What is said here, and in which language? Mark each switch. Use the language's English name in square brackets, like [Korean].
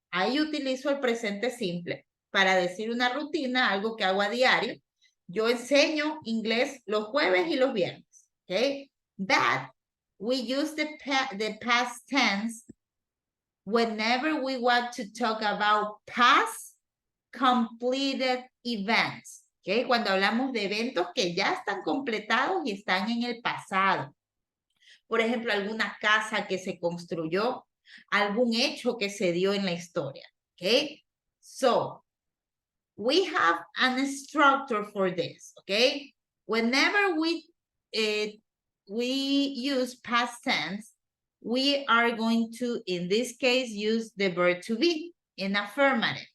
[Spanish] Ahí utilizo el presente simple para decir una rutina, algo que hago a diario. Yo enseño inglés los jueves y los viernes, okay? [English] But we use the past tense whenever we want to talk about past completed events, okay? [Spanish] Cuando hablamos de eventos que ya están completados y están en el pasado. Por ejemplo, alguna casa que se construyó, algún hecho que se dio en la historia, okay? [English] So, we have an structure for this, okay? Whenever we use past tense, we are going to, in this case, use the verb to be in affirmative.